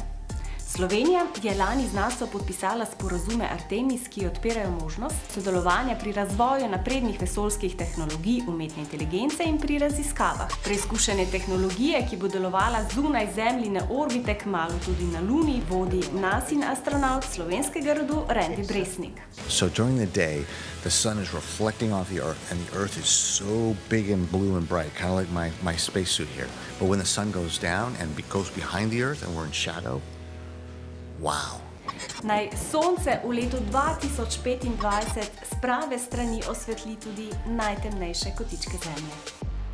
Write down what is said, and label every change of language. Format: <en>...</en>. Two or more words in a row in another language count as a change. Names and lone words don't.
<sl>Slovenija je lani z NASO podpisala sporazume Artemis, ki odpirajo možnost sodelovanja pri razvoju naprednih vesoljskih tehnologij, umetne inteligence in pri raziskavah. Preizkušanje tehnologije, ki bo delovala zunaj Zemljine orbite, kmalu tudi na Luni, vodi NASIN astronaut slovenskega rodu Randy Bresnik.</sl> <en>So during the day, the sun is reflecting off the earth and the earth is so big and blue and bright, kind of like my spacesuit here. But when the sun goes down and goes behind the earth and we're in shadow, wow.</en> <sl>Naj sonce v letu 2025 s prave strani osvetli tudi najtemnejše kotičke Zemlje.</sl>